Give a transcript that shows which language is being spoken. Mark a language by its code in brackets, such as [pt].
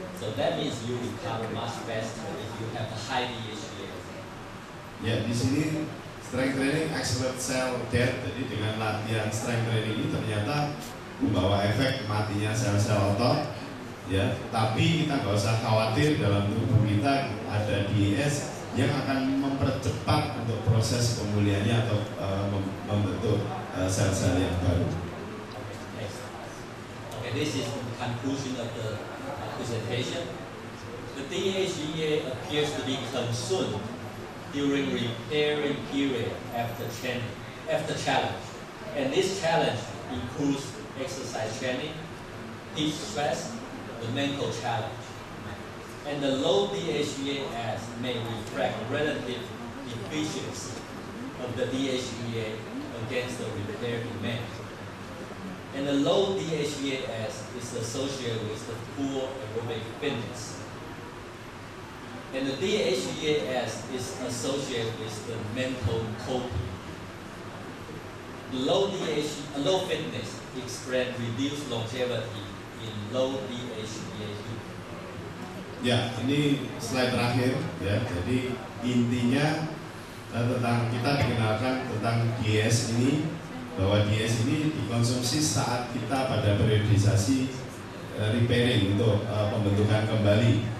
[en] So that means you recover much faster if you have a high DHEA. [id] Ya, di sini [en] strength training accelerate cell death. [id] Jadi dengan latihan strength training ini ternyata membawa efek matinya sel-sel otot, ya. Tapi kita nggak usah khawatir, dalam tubuh kita ada DES yang akan mempercepat untuk proses pemulihannya atau membentuk sel-sel yang baru. [en] Next. Okay, this is the conclusion of the presentation. The DHEA appears to be consumed during repairing period after challenge. And this challenge includes exercise training, heat stress, the mental challenge. And the low DHEAS may reflect relative efficiency of the DHEA against the repair demand. And the low DHEAS is associated with the poor aerobic fitness. And the DHEAS is associated with the mental coping. The low fitness express reduced longevity in low DHEA. [id] Ya, ini slide terakhir, ya. Jadi intinya tentang kita dikenalkan tentang DS ini, bahwa DS ini dikonsumsi saat kita pada periodisasi repairing untuk pembentukan kembali.